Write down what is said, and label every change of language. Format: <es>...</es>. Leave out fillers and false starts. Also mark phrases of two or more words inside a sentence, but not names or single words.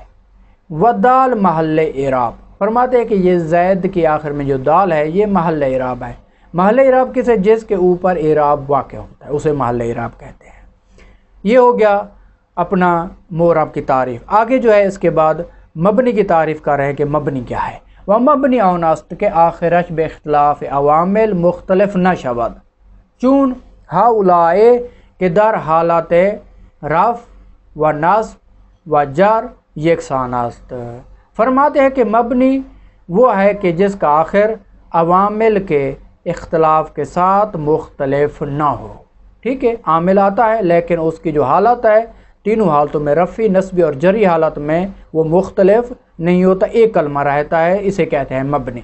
<ur>و دال محل اعراب، فرماتے ہیں کہ یہ زید کی آخر میں جو دال ہے یہ محل اعراب ہے۔ محل اعراب کسے، جس کے اوپر اعراب واقع ہوتا ہے اسے محل اعراب کہتے ہیں۔ یہ ہو گیا اپنا معرب کی تعریف۔ آگے جو ہے اس کے بعد مبنی کی تعریف کر رہے ہیں کہ مبنی کیا ہے۔</ur> <fa>وہ مبنی آن است کے آخرش بے اختلاف عوامل مختلف نہ شود، چون ہؤلاء کے در حالت رفع و نصب و جر یکسان است۔</fa> <ur>فرماتے ہیں کہ مبنی وہ ہے کہ جس کا آخر عوامل کے اختلاف کے ساتھ مختلف نہ ہو، ٹھیک ہے، عامل آتا ہے لیکن اس کی جو حالت ہے تینوں حالتوں میں، رفعی، نصبی اور جری حالت میں، وہ مختلف نہیں ہوتا، ایک کلمہ رہتا ہے، اسے کہتے ہیں مبنی۔</ur>